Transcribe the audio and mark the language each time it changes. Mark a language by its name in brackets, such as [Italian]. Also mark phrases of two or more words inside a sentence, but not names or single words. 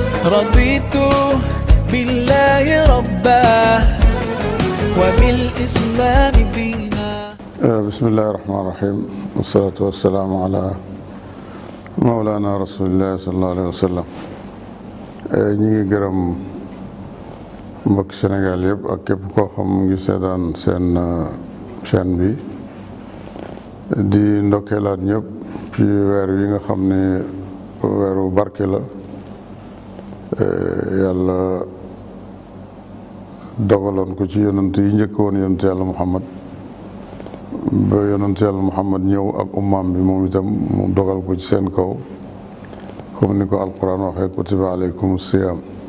[Arabic] رضيت بالله ربا وبالإسلام دينا. بسم الله الرحمن الرحيم والصلاة والسلام على مولانا رسول الله صلى الله عليه وسلم. [Wolof] ñi ngi gërëm mbokk Sénégal yëpp ak képp koo xam mu ngi seetaan seen chaîne bi di ndokkeelaat ñëpp ci weer yi nga xam ne weeru barke la. yàlla dogaloon ko ci yonent yi njëkk woon yonent yàlla Muhammad ba yonent yàlla Muhammad ñëw ak ummaam bi moom itam mu dogal ko ci seen kaw comme ni ko alquran waxee [Arabic] كتب عليكم الصيام.